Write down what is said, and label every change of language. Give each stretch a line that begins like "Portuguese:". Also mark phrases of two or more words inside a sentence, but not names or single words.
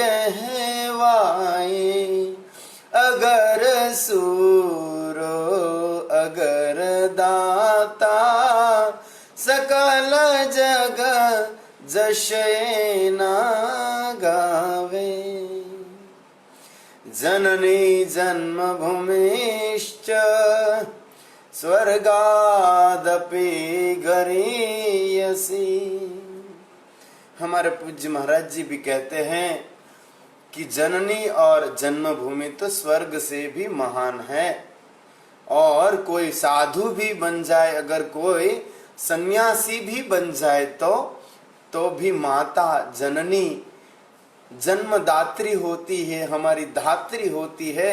Gujarati: કહેવાય અગર સુરો અગર દાતા સકલ જગ જશે ના ગાવે
Sanskrit: जननी जन्मभूमिश्च स्वर्गादपि गरीयसी।
Hindi: हमारे पूज्य महाराज जी भी कहते हैं कि जननी और जन्मभूमि तो स्वर्ग से भी महान है, और कोई साधु भी बन जाए, अगर कोई सन्यासी भी बन जाए तो भी माता जननी जन्मदात्री होती है, हमारी धात्री होती है।